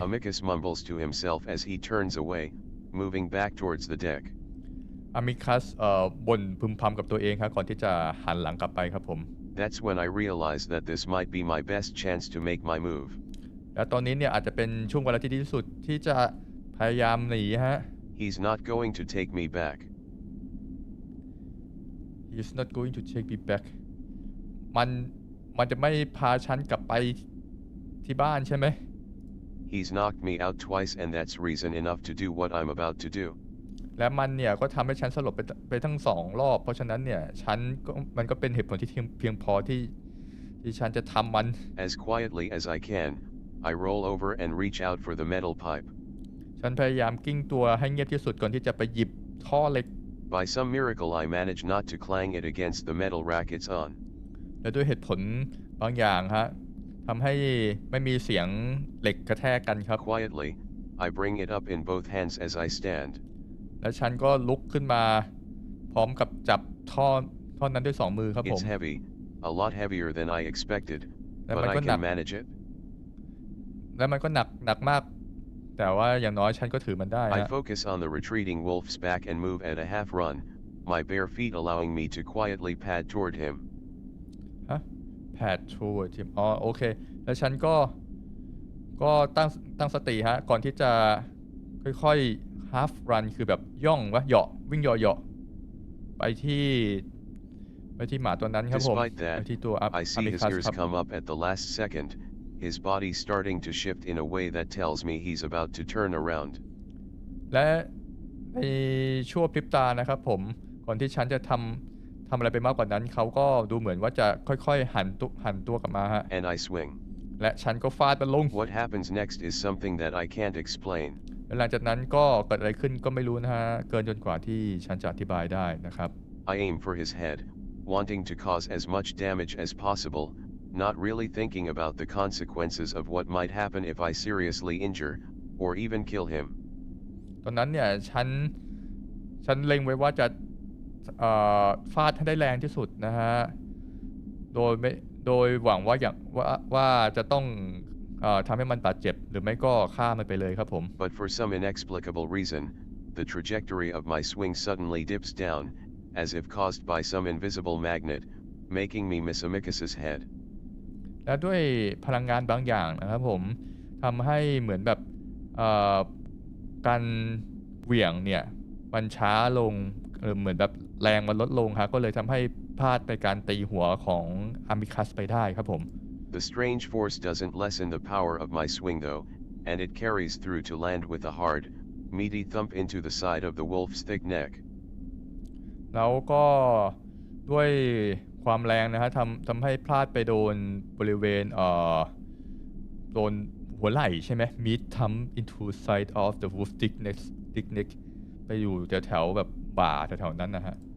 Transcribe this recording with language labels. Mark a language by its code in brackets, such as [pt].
[en] Amicus mumbles to himself as he turns away, moving back towards the deck. [th] อามิคัสบ่นพึมพำกับตัวเองครับก่อนที่จะหันหลังกลับไปครับผม [en] That's when I realize that this might be my best chance to make my move. [th] แล้วตอนนี้เนี่ยอาจจะเป็นช่วงเวลาที่ดีที่สุดที่จะพยายามหนีฮะ [en] He's not going to take me back. He's not going to take me back [th] มันจะไม่พาฉันกลับไปที่บ้านใช่ไหม [en] He's knocked me out twice and that's reason enough to do what I'm about to do. [th] และมันเนี่ยก็ทำให้ฉันสลบไปทั้ง2 รอบเพราะฉะนั้นเนี่ยมันก็เป็นเหตุผลที่เพียงพอที่ฉันจะทำมัน [en] As quietly as I can, I roll over and reach out for the metal pipe. [th] ฉันพยายามกิ้งตัวให้เงียบที่สุดก่อนที่จะไปหยิบท่อเหล็ก [en] By some miracle I manage not to clang it against the metal rack it's on. [th] และด้วยเหตุผลบางอย่างฮะทำให้ไม่มีเสียงเหล็กกระแทกกันครับ [en] Quietly, I bring it up in both hands as I stand. [th] และฉันก็ลุกขึ้นมาพร้อมกับจับท่อนั้นด้วย2 มือครับผม [en] It's heavy, a lot heavier than I expected, but I can manage it. [th] และมันก็หนักมากแต่ว่าอย่างน้อยฉันก็ถือมันได้ [en] I focus on the retreating wolf's back and move at a half run, my bare feet allowing me to quietly pad toward him. [th] ฮะ [en] pad toward him [th] โอเคแล้วฉันก็ตั้งสติฮะก่อนที่จะค่อยๆ [en] half run [th] คือแบบย่องเหาะวิ่งเหาะไปที่หมาตัวนั้นครับผม [en] Despite [th] ไปที่ตัว [en] that, I see his ears come up at the last second, his body starting to shift in a way that tells me he's about to turn around. [th] และในชั่วพริบตานะครับผมก่อนที่ฉันจะทำอะไรไปมากกว่านั้นเขาก็ดูเหมือนว่าจะค่อยๆหันตัวกลับมาฮะ [en] And I swing. [th] และฉันก็ฟาดมันลง [en] What happens next is something that I can't explain. [th] และหลังจากนั้นก็เกิดอะไรขึ้นก็ไม่รู้นะฮะเกินจนกว่าที่ฉันจะอธิบายได้นะครับ [en] I aim for his head, wanting to cause as much damage as possible, not really thinking about the consequences of what might happen if I seriously injure, or even kill him. [th] ตอนนั้นเนี่ยฉันเล็งไว้ว่าจะฟาดให้ได้แรงที่สุดนะฮะโดยหวังว่าจะต้องทำให้มันบาดเจ็บหรือไม่ก็ฆ่ามันไปเลยครับผม [en] But for some inexplicable reason, the trajectory of my swing suddenly dips down, as if caused by some invisible magnet, making me miss Amicus's head. [th] และด้วยพลังงานบางอย่างนะครับผมทำให้เหมือนแบบการเหวี่ยงเนี่ยมันช้าลงเหมือนแบบแรงมันลดลงครับก็เลยทำให้พลาดไปการตีหัวของอามิคัสไปได้ครับผม [en] The strange force doesn't lessen the power of my swing though, and it carries through to land with a hard, meaty thump into the side of the wolf's thick neck. [th] แล้วก็ด้วยความแรงนะฮะทำให้พลาดไปโดนบริเวณโดนหัวไหล่ใช่ไหม [en] meat thump into side of the wolf thick neck [th] ไปอยู่แถวแบบบ่าแถวๆนั้นนะฮะ